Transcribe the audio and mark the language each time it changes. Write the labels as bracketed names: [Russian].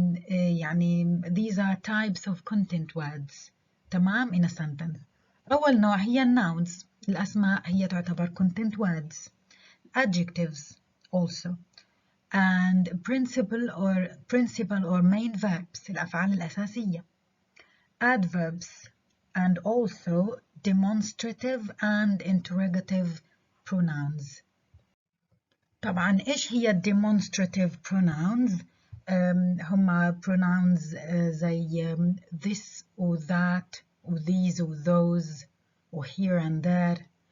[English] يعني these are types of content words. تمام. in a sentence. [Arabic] أول نوع هي nouns، الأسماء هي تعتبر content words. [English] Adjectives also. And principal or main verbs، [Arabic] الأفعال الأساسية. [English] Adverbs and also demonstrative and interrogative pronouns. [Arabic] طبعا إيش هي [English] demonstrative pronouns؟ هما pronouns زي this or that or these or those or here and there.